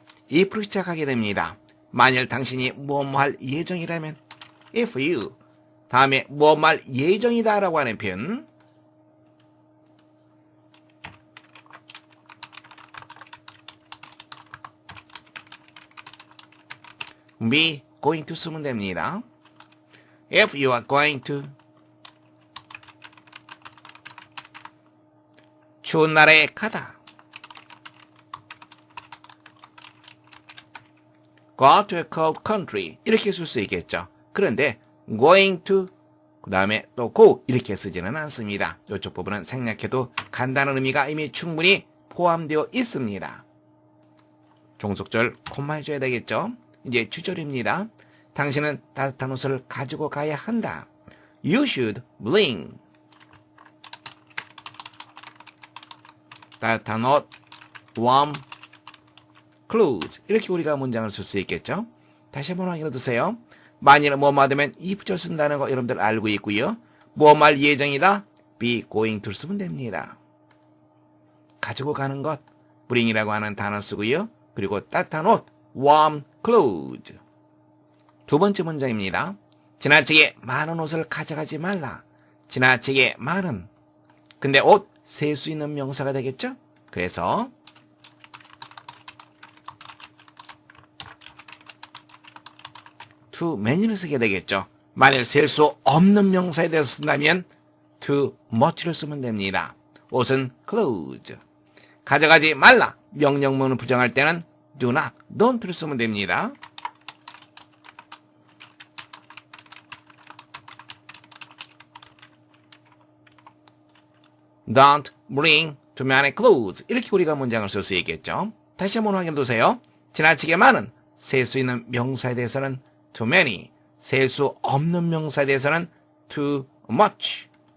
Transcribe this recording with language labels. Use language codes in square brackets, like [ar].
[ko] if로 시작하게 됩니다. 만일 당신이 뭐뭐 할 예정이라면 if you 다음에 뭐뭐 할 예정이다 라고 하는 표현 [en] be going to [ko] 쓰면 됩니다. [en] If you are going to [ko] 추운 나라에 가다 [en] go to a cold country 이렇게 쓸 수 있겠죠. [ko] 그런데 going to 그 다음에 또 go 이렇게 쓰지는 않습니다. 이쪽 부분은 생략해도 간다는 의미가 이미 충분히 포함되어 있습니다. 종속절 콤마 해줘야 되겠죠. 이제 주절입니다. 당신은 따뜻한 옷을 가지고 가야 한다. [en] You should bring [ko] 따뜻한 옷, [en] warm clothes [ko] 이렇게 우리가 문장을 쓸 수 있겠죠. 다시 한번 확인해 두세요. 만일 뭐뭐 되면 if절 쓴다는 거 여러분들 알고 있고요. 뭐뭐 할 예정이다. [en] be going to [ko] 쓰면 됩니다. 가지고 가는 것 bring이라고 하는 단어 쓰고요. 그리고 따뜻한 옷 [en] warm clothes. [ko] 두 번째 문장입니다. 지나치게 많은 옷을 가져가지 말라. 지나치게 많은. 근데 옷 셀 수 있는 명사가 되겠죠? 그래서 too many를 쓰게 되겠죠. 만일 셀 수 없는 명사에 대해서 쓴다면 too much를 쓰면 됩니다. 옷은 clothes. 가져가지 말라. 명령문을 부정할 때는 do not, don't를 쓰면 됩니다. [en] Don't bring too many clothes. [ko] 이렇게 우리가 문장을 쓸 수 있겠죠. 다시 한번 확인해 두세요. 지나치게 많은, 셀 수 있는 명사에 대해서는 too many, 셀 수 없는 명사에 대해서는 too much.